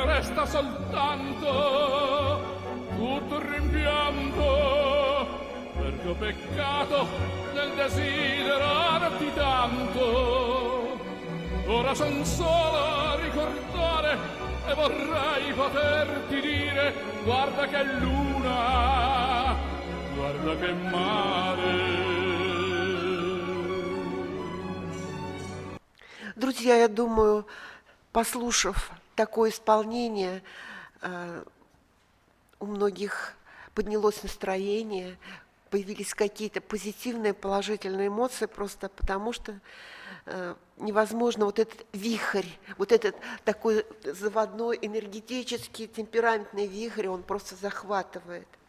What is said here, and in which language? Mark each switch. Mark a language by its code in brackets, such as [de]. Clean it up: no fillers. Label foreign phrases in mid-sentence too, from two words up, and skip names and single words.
[it] Resta soltanto tutto il rimpianto, perché ho peccato nel desiderarti tanto. Ora son solo a ricordare e vorrei poterti dire: guarda che luna, guarda che mare. [ru] Друзья, я думаю, послушав такое исполнение, у многих поднялось настроение, появились какие-то позитивные, положительные эмоции, просто потому что невозможно вот этот вихрь, вот этот такой заводной, энергетический, темпераментный вихрь, он просто захватывает.